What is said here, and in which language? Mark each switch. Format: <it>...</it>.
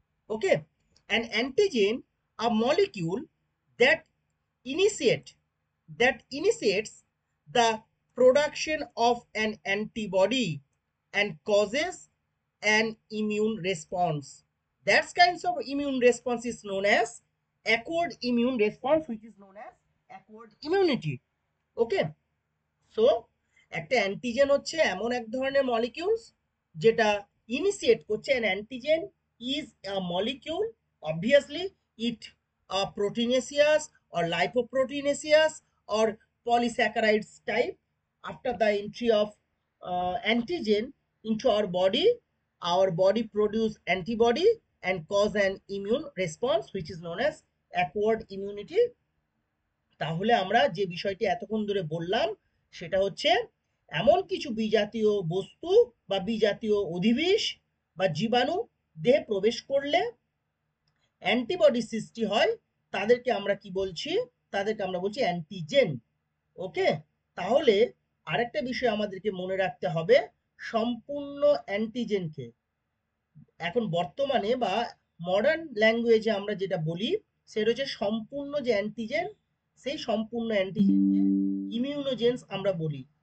<en>Okay, an antigen, a molecule that initiate initiates the production of an antibody and causes an immune response. That kinds of immune response is known as acquired immune response, which is known as acquired immunity.</en> <bn>Okay, so একটা antigen হচ্ছে এমন এক ধরনের molecules যেটা initiate করছে।</bn> <en>An antigen is a molecule, obviously it proteinaceous or lipoproteinaceous or polysaccharides type. After the entry of antigen into our body produce antibody and cause an immune response which is known as acquired immunity.</en> <bn>তাহলে আমরা যে বিষয়টি এতক্ষণ ধরে বললাম সেটা হচ্ছে এমন কিছু বিজাতীয় বস্তু বা বিজাতীয় অধিবিষ বা জীবাণু দেহে প্রবেশ করলে অ্যান্টিবডি সৃষ্টি হয়, তাদেরকে আমরা কি বলছি? তাদেরকে আমরা বলছি অ্যান্টিজেন। ওকে, তাহলে আরেকটা বিষয় আমাদেরকে মনে রাখতে হবে, সম্পূর্ণ অ্যান্টিজেনকে এখন বর্তমানে বা মডার্ন ল্যাঙ্গুয়েজে আমরা যেটা বলি সেটা হচ্ছে সম্পূর্ণ যে অ্যান্টিজেন, সেই সম্পূর্ণ অ্যান্টিজেনকে ইমিউনোজেন্স আমরা বলি।</bn>